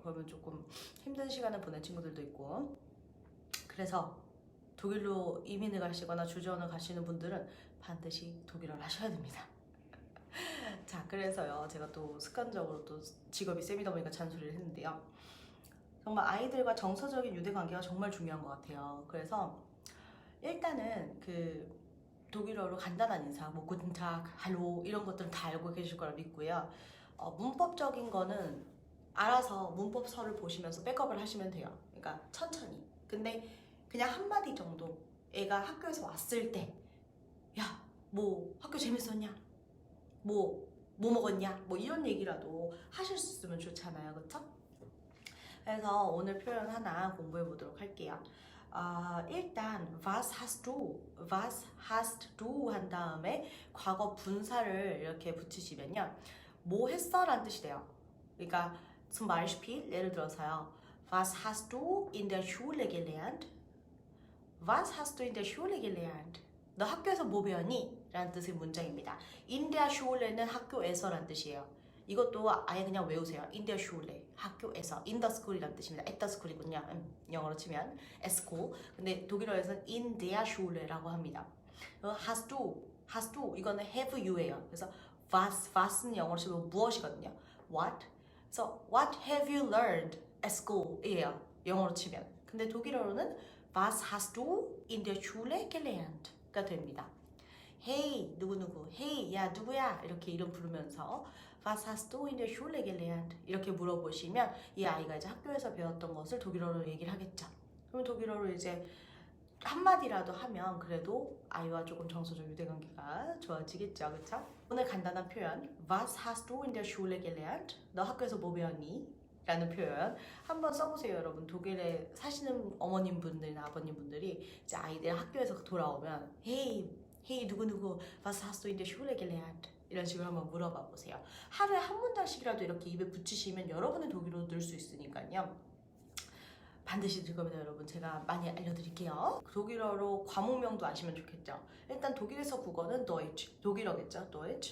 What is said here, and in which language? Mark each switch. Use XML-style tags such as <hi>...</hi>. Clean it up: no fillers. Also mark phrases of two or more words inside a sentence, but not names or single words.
<ko>그러면 조금 힘든 시간을 보낸 친구들도 있고. 그래서 독일로 이민을 가시거나 주재원을 가시는 분들은 반드시 독일어를 하셔야 됩니다. 자, 그래서요, 제가 또 습관적으로 또 직업이 쌤이다 보니까 잔소리를 했는데요. 정말 아이들과 정서적인 유대 관계가 정말 중요한 것 같아요. 그래서 일단은 그 독일어로 간단한 인사, 뭐</ko> <de>guten Tag,</de> <ko>hallo 이런 것들은 다 알고 계실 거라 믿고요. 문법적인 거는 알아서 문법서를 보시면서 백업을 하시면 돼요. 그러니까 천천히. 근데 그냥 한마디 정도 애가 학교에서 왔을 때, 야, 뭐 학교 재밌었냐? 뭐 먹었냐? 뭐 이런 얘기라도 하실 수 있으면 좋잖아요. 그쵸? 그래서 오늘 표현 하나 공부해 보도록 할게요.</ko> <de>일단 was hast du? was hast du?</de> <ko>한 다음에 과거 분사를 이렇게 붙이시면요, 뭐 했어? 라는 뜻이 돼요. 그러니까</ko> <de>zum Beispiel</de> <ko>예를 들어서요,</ko> <de>was hast du in der Schule gelernt? Was hast du in der Schule gelernt?</de> <ko>너 학교에서 뭐 배웠니? 라는 뜻의 문장입니다.</ko> <de>in der Schule</de> <ko>는 학교에서 라는 뜻이에요. 이것도 아예 그냥 외우세요.</ko> <de>in der Schule,</de> <ko>학교에서.</ko> <en>in the school</en> <ko>이라는 뜻입니다.</ko> <en>at the school</en> <ko>이군요. 영어로 치면</ko> <en>at school.</en> <ko>근데 독일어에서는</ko> <de>in der Schule</de> <ko>라고 합니다.</ko> <de>hast du</de> <ko>이거는</ko> <en>have you</en> <ko>예요. 그래서 was는 영어로 치면 무엇이거든요. what. 그래서</ko> <en>what have you learned at school</en> <ko>이에요. 영어로 치면. 근데 독일어로는</ko> <de>was hast du in der Schule gelernt</de> <ko>가 됩니다. Hey 누구누구, hey 야 누구야, 이렇게 이름 부르면서</ko> <de>Was hast du in der Schule gelernt?</de> <ko>이렇게 물어보시면 이 아이가 이제 학교에서 배웠던 것을 독일어로 얘기를 하겠죠. 그럼 독일어로 이제 한마디라도 하면 그래도 아이와 조금 정서적 유대관계가 좋아지겠죠. 그쵸? 오늘 간단한 표현</ko> <de>Was hast du in der Schule gelernt?</de> <ko>너 학교에서 뭐 배웠니? 라는 표현 한번 써보세요. 여러분, 독일에 사시는 어머님분들이나 아버님분들이 이제 아이들 학교에서 돌아오면 Hey 누구누구</ko> <de>Was hast du in der Schule gelernt?</de> <ko>이런 식으로 한번 물어봐 보세요. 하루에 한 문장씩이라도 이렇게 입에 붙이시면 여러분의 독일어도 늘 수 있으니까요. 반드시 들 겁니다, 여러분. 제가 많이 알려드릴게요. 독일어로 과목명도 아시면 좋겠죠. 일단 독일에서 국어는 Deutsch, 독일어겠죠, Deutsch.</ko>